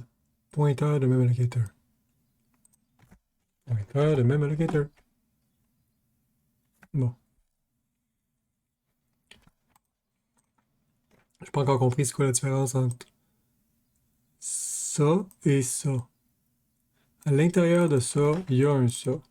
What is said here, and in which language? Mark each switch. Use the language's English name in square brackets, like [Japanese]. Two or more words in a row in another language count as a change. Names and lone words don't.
[French] Pointeur de [English] mem allocator. [French] Pointeur de [English] mem allocator. [French] Bon. J'ai pas encore compris c'est quoi la différence entre ça et ça. À l'intérieur de ça, il y a un ça.